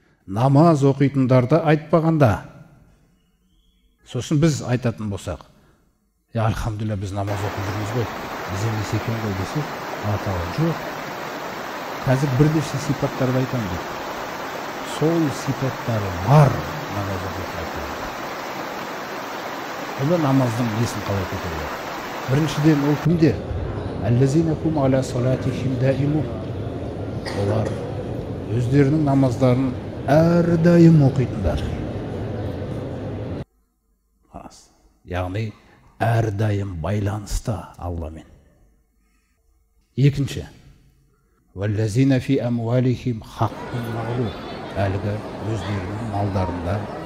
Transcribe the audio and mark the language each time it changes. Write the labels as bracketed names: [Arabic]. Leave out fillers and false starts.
[Kazakh] Намаз оқитындарды айтпағанда. Сосын біз айтатын болсақ, альхамдулилля біз намаз оқып жүрміз ғой, біз емес екен ғой десек, Алла Тағала жоқ. Қазір бірнеше сипаттарды айтамын дейді. Сол сипаттары бар намаз оқитындардың. Олар намаздың несін қалай көтереді? Біріншіден ол кімдер? [Arabic] Әллазинакум аля салатихим даимун. [Kazakh] Олар өздерінің намаздарын әрдайым оқитындар. Яғни әрдайым байланыста Алламен. Екінші, [Arabic] валлазина фи амвалихим хаққун мағлум. [Kazakh] Әлгі өздерінің малдарында